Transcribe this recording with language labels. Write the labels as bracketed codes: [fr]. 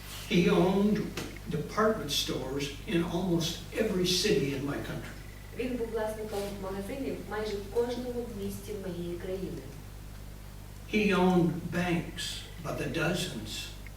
[en] He owned department stores in almost every city in my country. [uk] Він був власником магазинів майже в кожному місті моєї країни. [en] He owned banks by the dozens.